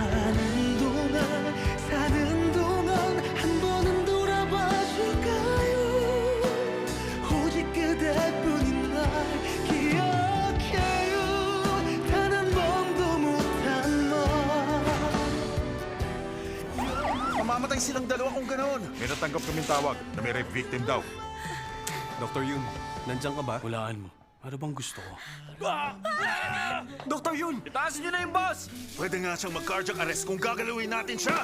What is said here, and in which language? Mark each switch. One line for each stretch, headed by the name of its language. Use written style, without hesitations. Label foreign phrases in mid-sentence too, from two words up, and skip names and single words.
Korean: 사는 동안 한 번은 돌아봐 줄까요 오직 그대뿐인 날 기억해요 단 한 번도 못한 말
Filipino: Mamamatay silang dalawa kung ganoon. May natanggap kaming tawag na may rape victim daw. Dr. Yun, nandiyan ka ba? Hulaan mo. Ano bang gusto ko? Dr. Yun! Itaas niyo na yung boss! Pwede nga siyang mag-
English: cardiac arrest
Filipino: kung gagalawin natin siya!